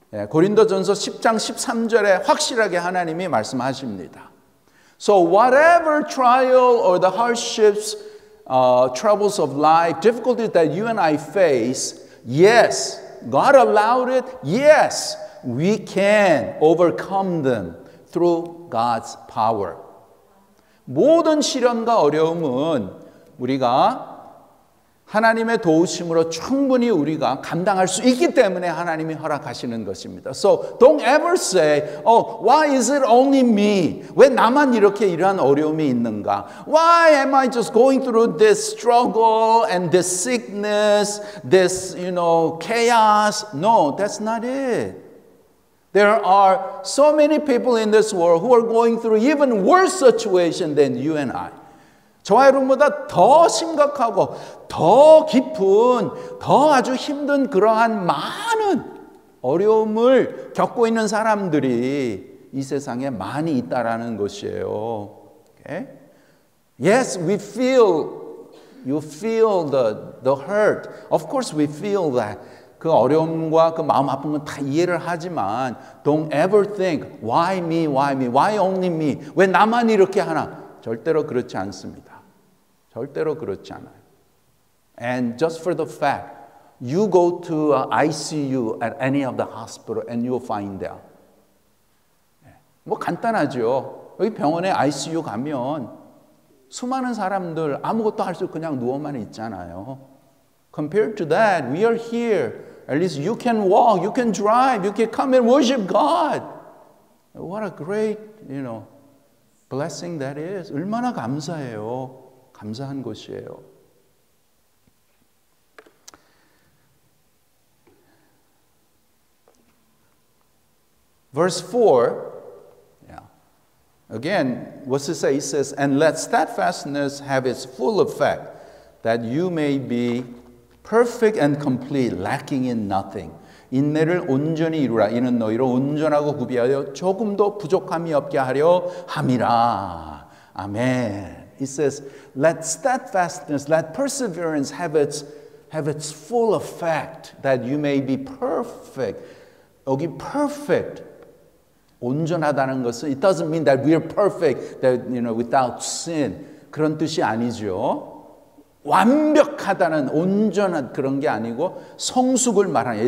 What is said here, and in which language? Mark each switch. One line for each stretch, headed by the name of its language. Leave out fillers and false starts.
Korean: 고린도전서 10장 13절에 확실하게 하나님이 말씀하십니다.
English: So whatever trial or the hardships, troubles of life, difficulties that you and I face, yes, God allowed it. Yes, we can overcome them through God's power.
Korean: 모든 시련과 어려움은 우리가 하나님의 도우심으로 충분히 우리가 감당할 수 있기 때문에 하나님이 허락하시는 것입니다.
English: So don't ever say, oh, why is it only me?
Korean: 왜 나만 이렇게 이러한 어려움이 있는가?
English: Why am I just going through this struggle and this sickness, this, chaos? No, that's not it. There are so many people in this world who are going through even worse situation than you and I.
Korean: 저와 여러분보다 더 심각하고 더 깊은 더 아주 힘든 그러한 많은 어려움을 겪고 있는 사람들이 이 세상에 많이 있다라는 것이에요.
English: Okay? Yes, you feel the hurt. Of course we feel that.
Korean: 그 어려움과 그 마음 아픈 건 다 이해를 하지만
English: don't ever think why me, why only me?
Korean: 왜 나만 이렇게 하나? 절대로 그렇지 않습니다. 절대로 그렇지 않아요.
English: And just for the fact, you go to ICU at any of the hospital and you'll find out.
Korean: 뭐 간단하죠. 여기 병원에 ICU 가면 수많은 사람들 아무것도 할 수 없이 그냥 누워만 있잖아요.
English: Compared to that, we are here. At least you can walk, you can drive, you can come and worship God. What a great, blessing that is.
Korean: 얼마나 감사해요. 감사한 것이에요.
English: Verse 4, again, what's it say? It says, and let steadfastness have its full effect, that you may be perfect and complete, lacking in nothing.
Korean: 인내를 온전히 이루라. 이는 너희로 온전하고 구비하여 조금도 부족함이 없게 하려 함이라. 아멘.
English: It says, let steadfastness, let perseverance have its full effect, that you may be perfect.
Korean: 여기
English: perfect,
Korean: 온전하다는 것은
English: it doesn't mean that we are perfect, that without sin.
Korean: 그런 뜻이 아니죠. 완벽하다는 온전한 그런 게 아니고 성숙을 말하는.